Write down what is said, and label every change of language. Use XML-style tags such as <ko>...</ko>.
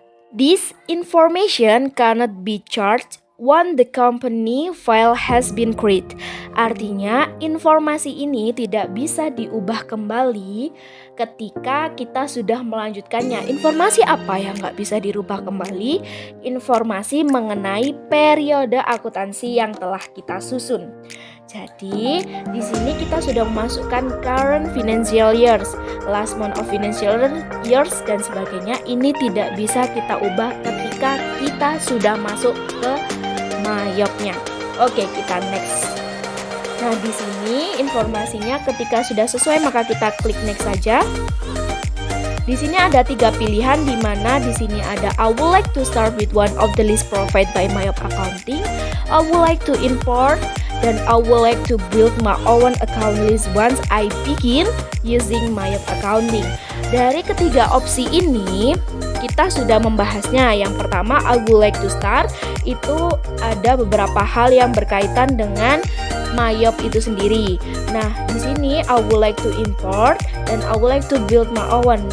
<en>This information cannot be charged once the company file has been created.</en> <id>Artinya informasi ini tidak bisa diubah kembali ketika kita sudah melanjutkannya. Informasi apa yang nggak bisa dirubah kembali? Informasi mengenai periode akuntansi yang telah kita susun. Jadi di sini kita sudah memasukkan</id> <en>current financial years, last month of financial years</en> <id>dan sebagainya. Ini tidak bisa kita ubah ketika kita sudah masuk ke mayopnya. Oke, kita next. Nah, di sini informasinya ketika sudah sesuai maka kita klik next saja. Di sini ada 3 pilihan, di mana di sini ada</id> <en>I would like to start with one of the list provided by Mayop Accounting, I would like to import,</en> <id>dan</id> <en>I would like to build my own account list once I begin using Mayop Accounting.</en> <id>Dari ketiga opsi ini kita sudah membahasnya. Yang pertama,</id> <en>I would like to start,</en> <id>itu ada beberapa hal yang berkaitan dengan Mayop itu sendiri. Nah, di sini</id> <en>I would like to import</en> <id>dan</id> <en>I would like to build my own.</en>